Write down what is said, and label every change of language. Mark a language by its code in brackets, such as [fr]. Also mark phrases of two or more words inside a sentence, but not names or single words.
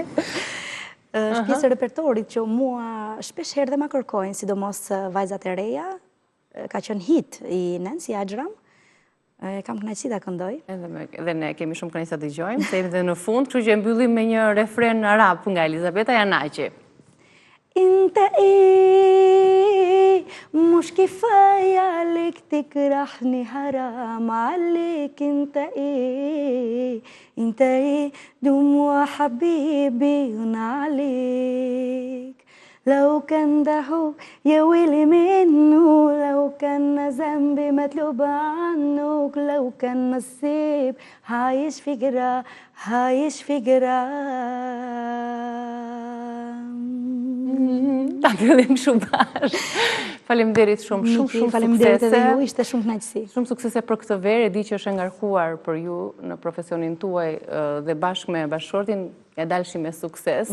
[sq] Është pjesë e repertorit që mua shpesh herë dhe ma kërkojnë, sidomos vajzat e reja. Ka qenë hit i Nancy Ajram. Kam kënaqësi ta këndoj. Edhe ne kemi shumë kënaqësi ta dëgjojmë, se jemi dhe në fund, kështu që mbyllim me një refren arab nga Elisabeta Janaqi. [ar] انت ايه مش كفاية عليك تكرهني حرام عليك انت ايه دموع حبيبي عليك لو كان ده حب يا ويلي منه لو كان ذنبي مطلوب عنك لو كان نصيب عايش في جرا [sq] Ta fillim shumë bash. Faleminderit shumë suksese. Faleminderit edhe ju, ishte shumë kënaqësi. Shumë suksese për këtë verë, e di që është e ngarkuar për ju në profesionin tuaj dhe bashkë me bashkëshortin e dalshi me sukses.